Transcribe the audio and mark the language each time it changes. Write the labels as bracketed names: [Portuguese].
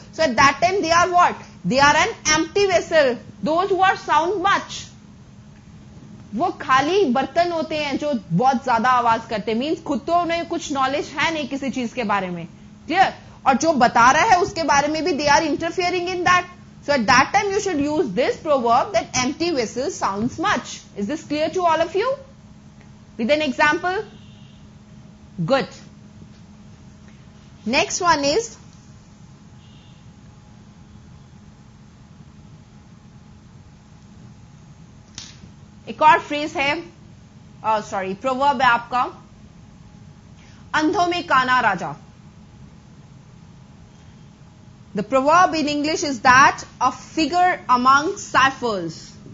[English] So at that time they are what? They are an empty vessel. Those who are sound much, [Hindi] वो खाली बर्तन होते हैं जो बहुत ज्यादा आवाज करते हैं. मीन्स खुद तो उन्हें कुछ नॉलेज है नहीं किसी चीज के बारे में. क्लियर? और जो बता रहा है उसके बारे में भी [English] They are interfering in that. So at that time you should use this proverb that empty vessel sounds much. Is this clear to all of you? With an example? Good. Next one is [Hindi] एक और phrase है, proverb है आपका, अंधों में काना राजा. [English] The proverb in English is that a figure among ciphers.